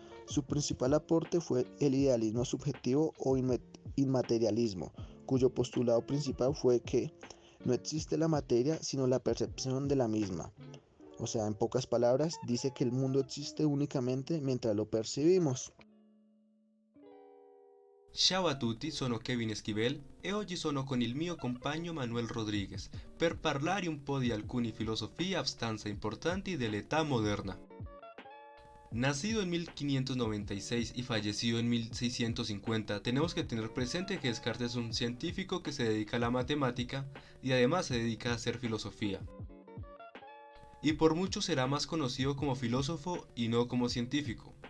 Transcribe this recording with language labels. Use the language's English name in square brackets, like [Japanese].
[Spanish] Su principal aporte fue el idealismo subjetivo o inmaterialismo, cuyo postulado principal fue que no existe la materia sino la percepción de la misma. O sea, en pocas palabras, dice que el mundo existe únicamente mientras lo percibimos. [Italian] Ciao a tutti, sono Kevin Esquivel e oggi sono con il mio compagno Manuel Rodriguez per parlare un po' di alcune filosofie abbastanza importanti dell'età moderna. [Spanish] Nacido en 1596 y fallecido en 1650, tenemos que tener presente que Descartes es un científico que se dedica a la matemática y además se dedica a hacer filosofía. Y por mucho será más conocido como filósofo y no como científico.